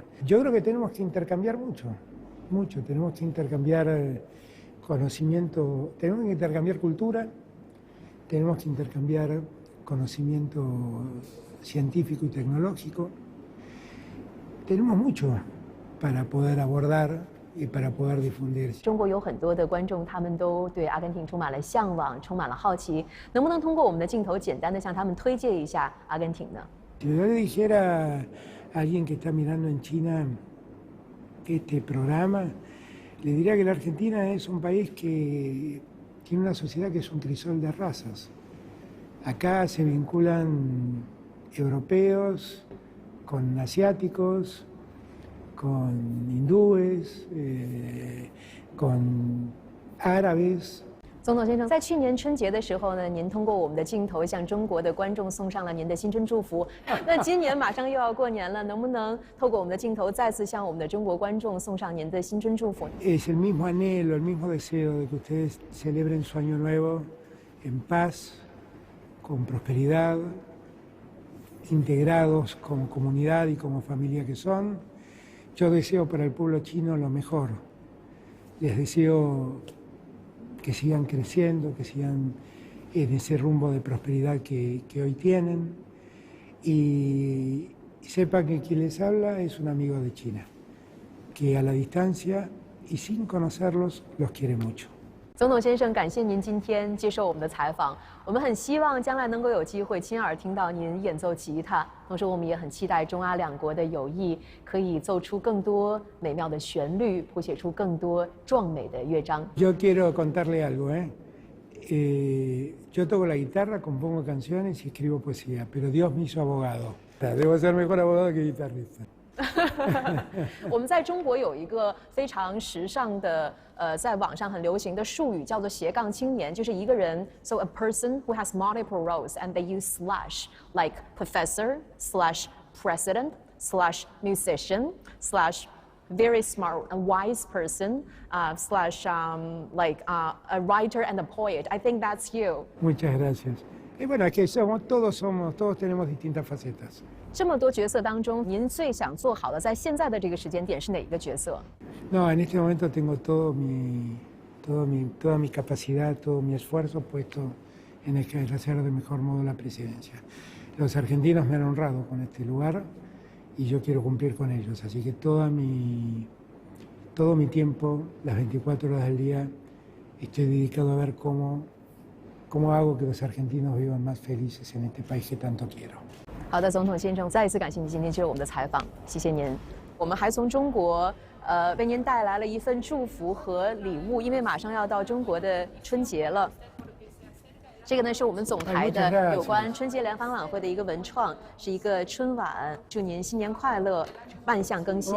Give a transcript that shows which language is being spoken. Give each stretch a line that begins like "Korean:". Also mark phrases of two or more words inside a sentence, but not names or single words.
Spanish: Yo creo que tenemos que intercambiar mucho, tenemos que intercambiar conocimiento, tenemos que intercambiar cultura, tenemos que intercambiar conocimiento científico y tecnológico. Tenemos mucho para poder abordar y para poder difundir.
Chinese: 中国有很多的观众，他们都对阿根廷充满了向往，充满了好奇。能不能通过我们的镜头，简单的向他们推荐一下阿根廷呢？
Spanish: Si yo le dijera a alguien que está mirando en China este programa, le diría que la Argentina es un país que tiene una sociedad que es un crisol de razas. Acá se vinculan europeos con asiáticos, con hindúes, con árabes.
Chinese: 总统先生，在去年春节的时候呢，您通过我们的镜头向中国的观众送上了您的新春祝福。那今年马上又要过年了，能不能透过我们的镜头再次向我们的中国观众送上您的新春祝福？
Spanish: Es el mismo anhelo, el mismo deseo de que ustedes celebren su año nuevo en paz, con prosperidad, integrados como comunidad y como familia que son. Yo deseo para el pueblo chino lo mejor. Les deseo que sigan creciendo, que sigan en ese rumbo de prosperidad que hoy tienen. Y sepan que quien les habla es un amigo de China, que a la distancia y sin conocerlos los quiere mucho.
Chinese: 总统先生，感谢您今天接受我们的采访。我们很希望将来能够有机会亲耳听到您演奏吉他，同时我们也很期待中阿两国的友谊可以奏出更多美妙的旋律，谱写出更多壮美的乐章。
Spanish: Yo quiero contarle algo, yo toco la guitarra, compongo canciones y escribo poesía, pero Dios me hizo abogado. Debo ser mejor abogado que guitarrista.
Chinese: 我们在中国有一个非常时尚的，在网上很流行的术语，叫做斜杠青年，就是一个人
English: ，so a person who has multiple roles and they use slash like professor slash president slash musician slash very smart and wise person slash like a writer and a poet. I think that's you.
Spanish: Muchas gracias. Y bueno, es que todos tenemos distintas facetas.
Chinese: 这么多角色当中，您最想做好的，在现在的这个时间点是哪一个角色？
Spanish: No, en este momento tengo toda mi capacidad, todo mi esfuerzo puesto en ejercer de mejor modo la presidencia. Los argentinos me han honrado con este lugar y yo quiero cumplir con ellos, así que todo mi tiempo, las 24 horas del día, estoy dedicado a ver cómo hago que los argentinos vivan más felices en este país que tanto quiero.
Chinese: 好的，总统先生，再一次感谢您今天接受我们的采访，谢谢您。我们还从中国为您带来了一份祝福和礼物，因为马上要到中国的春节了。这个呢是我们总台的有关春节联欢晚会的一个文创，是一个春晚，祝您新年快乐，万象更新。